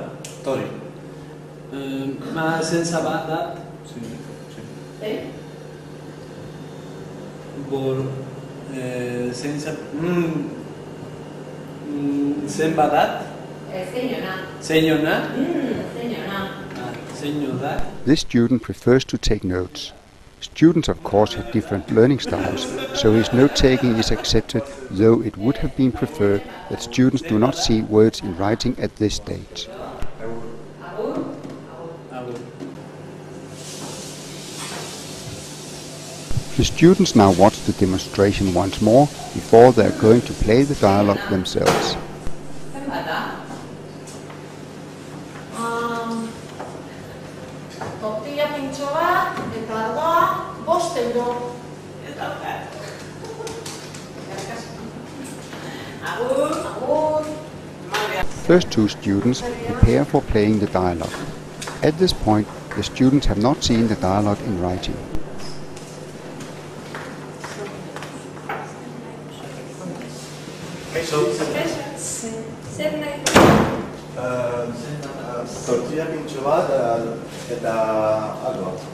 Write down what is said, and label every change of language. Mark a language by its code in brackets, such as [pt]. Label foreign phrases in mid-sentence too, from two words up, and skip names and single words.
[eu] Tori. Ma zenza bat dat? Zenbat dat? Zein ona? [en] This student prefers to take notes. Students, of course, have different learning styles, so his note-taking is accepted, though it would have been preferred that students do not see words in writing at this stage. The students now watch the demonstration once more before they are going to play the dialogue themselves. [eu] Tortilla pintxo bat eta ardoa bost euro. [en] First two students prepare for playing the dialogue. At this point, the students have not seen the dialogue in writing. [eu] Zer nahi duzu? Tortilla pintxo bat eta ardoa.